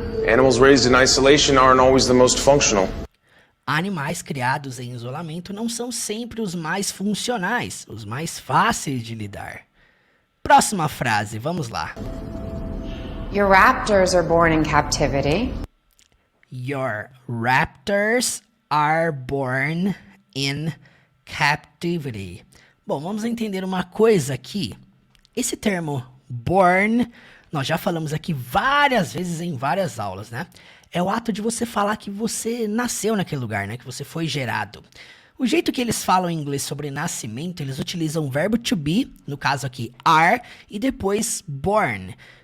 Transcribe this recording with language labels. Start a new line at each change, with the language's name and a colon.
English: Animals raised in isolation aren't always the most functional.
Portuguese: Animais criados em isolamento não são sempre os mais funcionais, os mais fáceis de lidar. Próxima frase, vamos lá.
English: Your raptors are born in captivity. Your raptors are born in captivity.
Portuguese: Bom, vamos entender uma coisa aqui. Esse termo born, nós já falamos aqui várias vezes em várias aulas, né? É o ato de você falar que você nasceu naquele lugar, né? Que você foi gerado. O jeito que eles falam em inglês sobre nascimento, eles utilizam o verbo to be, no caso aqui, are, e depois born.